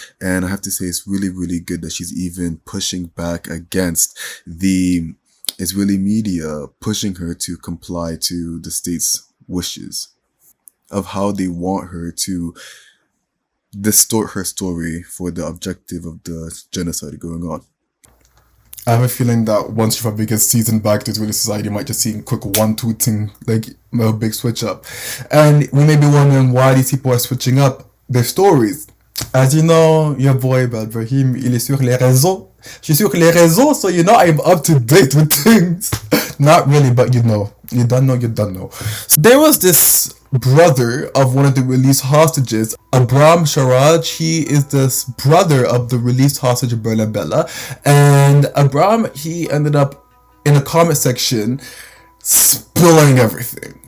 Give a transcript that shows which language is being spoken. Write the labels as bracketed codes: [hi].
[en] And I have to say it's really, really good that she's even pushing back against the Israeli media, pushing her to comply to the state's wishes of how they want her to distort her story for the objective of the genocide going on. I have a feeling that once she probably gets seasoned back to Israeli society, you might just see a quick 1-2 thing, like a big switch up. And we may be wondering why these people are switching up their stories. As you know, your boy Brahim, [fr] il est sur les réseaux. Je suis sur les réseaux, [en] so I'm up to date with things. Not really, but you don't know. So there was this brother of one of the released hostages, Abram Sharaj. He is the brother of the released hostage Bella, and Abram, he ended up in the comment section spilling everything.